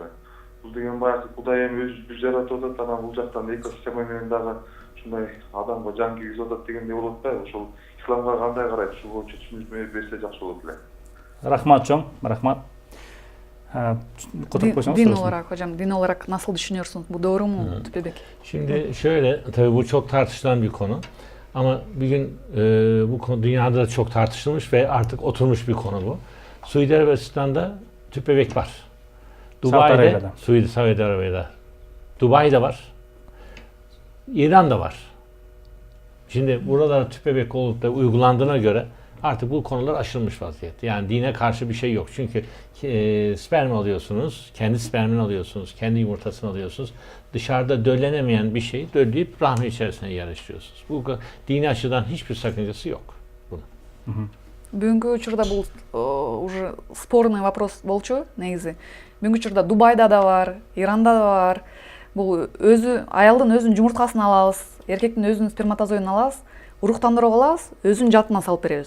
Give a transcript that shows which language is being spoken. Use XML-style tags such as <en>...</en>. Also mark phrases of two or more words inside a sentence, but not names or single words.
<ky>Бул деген баягы Кудай эми өзү бир жаратып атат, анан бул жактан экосистема менен дагы ушундай адамга жан кийгизип атат дегендей болуп атпайбы? Ошол исламга кандай карайт? Ушул боюнча түшүнүк берсе жакшы болот эле. Рахмат чоң, рахмат. Котуруп койсоңуз.</ky> <tr>Din olarak hocam, din olarak nasıl düşünüyorsunuz? Bu doğru mu Tüpebek? Şimdi şöyle, tabii bu çok tartışılan bir konu. Ama bir gün bu konu dünyada da çok tartışılmış ve artık oturmuş bir konu bu. Suudi Arabistan'da tüp bebek var. Dubai'de, Suudi Arabia'da. Dubai'de var. İran'da var. Şimdi buralarda tüp bebek olup da uygulandığına göre artık bu konular aşılmış vaziyette. Yani dine karşı bir şey yok. Çünkü sperm alıyorsunuz, kendi spermini alıyorsunuz, kendi yumurtasını alıyorsunuz. Dışarıda döllenemeyen bir şeyi dölleyip rahmi içerisine yerleştiriyorsunuz. Bu dini açıdan hiçbir sakıncası yok bunun.</tr> <ky>Бүгүнкү учурда бул</ky> <ru>уже спорный вопрос</ru> <ky>болчу негизи. Бүгүнкү учурда Дубайда да бар, Иранда да бар. Бул аялдын өзүнүн жумурткасын алабыз, эркектин өзүнүн сперматозоидун алабыз, уруктандырып алабыз, өзүнүн жаатына салып беребиз.</ky>